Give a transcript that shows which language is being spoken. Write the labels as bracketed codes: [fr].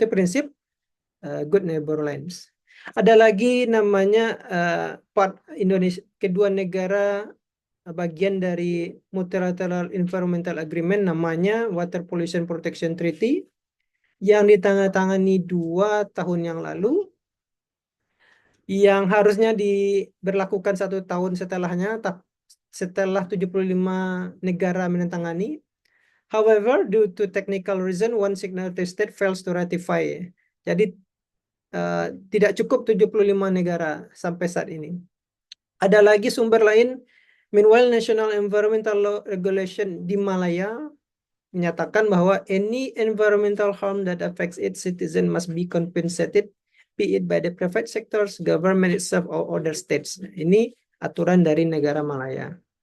[id] Itu prinsip good neighbor lands. Ada lagi namanya part Indonesia, kedua negara bagian dari Multilateral Environmental Agreement namanya Water Pollution Protection Treaty yang ditandatangani 2 tahun yang lalu, yang harusnya diberlakukan 1 tahun setelahnya, setelah 75 negara menandatangani. [en] However, due to technical reason, one signatory state fails to ratify. [id] Jadi tidak cukup 75 negara sampai saat ini. Ada lagi sumber lain, meanwhile National Environmental Law Regulation di Malaya menyatakan bahwa [en] any environmental harm that affects its citizen must be compensated, be it by the private sectors, government itself, or other states. [id] Ini aturan dari negara Malaya.